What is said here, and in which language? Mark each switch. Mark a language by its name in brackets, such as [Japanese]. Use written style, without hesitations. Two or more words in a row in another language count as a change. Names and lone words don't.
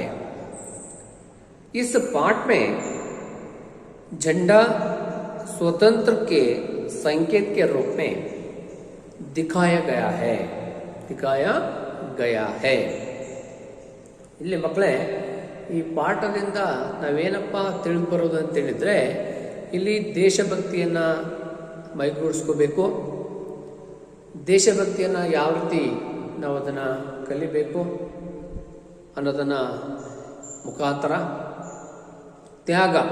[Hindi] इस पाठ में झंडा स्वतंत्र के संकेत के रूप में दिखाया गया है. [Kannada] ಇಲ್ಲಿ ಮಕ್ಕಳೇ, ಈ ಪಾಠದಿಂದ ನಾವೇನಪ್ಪ ತಿಳಿದು ಬರೋದು ಅಂತ ಹೇಳಿದ್ರೆ, ಇಲ್ಲಿ ದೇಶಭಕ್ತಿಯನ್ನು ಮೈಗೂಡಿಸ್ಕೋಬೇಕು, ದೇಶಭಕ್ತಿಯನ್ನು ಯಾವ ರೀತಿ ನಾವು ಅದನ್ನು ಕಲಿಬೇಕು ಅನ್ನೋದನ್ನು ಮುಖಾಂತರ ತ್ಯಾಗ,